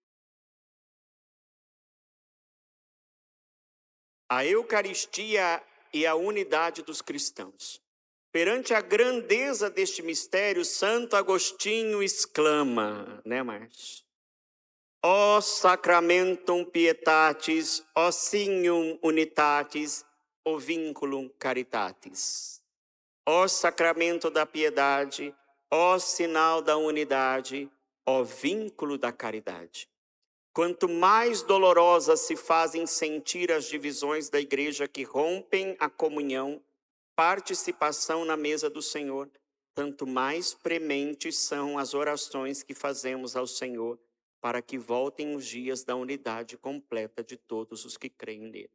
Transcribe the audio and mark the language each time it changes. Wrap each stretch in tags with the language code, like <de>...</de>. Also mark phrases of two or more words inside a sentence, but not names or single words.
<pt>A Eucaristia e a unidade dos cristãos. Perante a grandeza deste mistério, Santo Agostinho exclama, né, Márcio?</pt> <la>Ó sacramentum pietatis, ó signum unitatis, o vinculum caritatis.</la> <pt>Ó sacramento da piedade, ó sinal da unidade, ó vínculo da caridade. Quanto mais dolorosas se fazem sentir as divisões da igreja que rompem a comunhão, participação na mesa do Senhor, tanto mais prementes são as orações que fazemos ao Senhor para que voltem os dias da unidade completa de todos os que creem nele.</pt>